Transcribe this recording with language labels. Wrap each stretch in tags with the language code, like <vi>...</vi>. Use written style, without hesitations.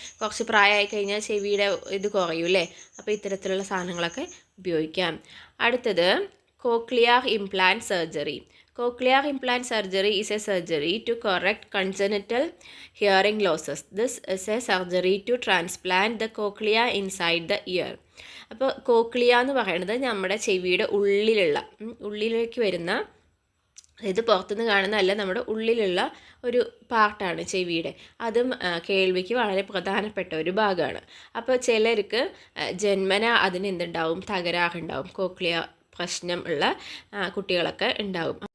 <ml>കുറച്ച് പ്രായമായി കഴിഞ്ഞാൽ ചെവിയുടെ ഇത് കുറയും അല്ലേ. അപ്പോൾ ഇത്തരത്തിലുള്ള സാധനങ്ങളൊക്കെ ഉപയോഗിക്കാം. അടുത്തത് cochlear implant surgery.</ml> <en>Cochlear implant surgery is a surgery to correct congenital hearing losses. This is a surgery to transplant the cochlea inside the ear.</en> <ml>അപ്പോൾ കോക്ലിയ എന്ന് പറയുന്നത് നമ്മുടെ ചെവിയുടെ ഉള്ളിലേക്ക് വരുന്ന, ഇത് പുറത്തുനിന്ന് കാണുന്നതല്ല, നമ്മുടെ ഉള്ളിലുള്ള ഒരു പാർട്ടാണ് ചെവിയുടെ. അതും കേൾവിക്ക് വളരെ പ്രധാനപ്പെട്ട ഒരു ഭാഗമാണ്. അപ്പോൾ ചിലർക്ക് ജന്മന അതിന് തകരാറുണ്ടാവും, കോക്ലിയ പ്രശ്നം ഉള്ള കുട്ടികളൊക്കെ ഉണ്ടാവും.</ml>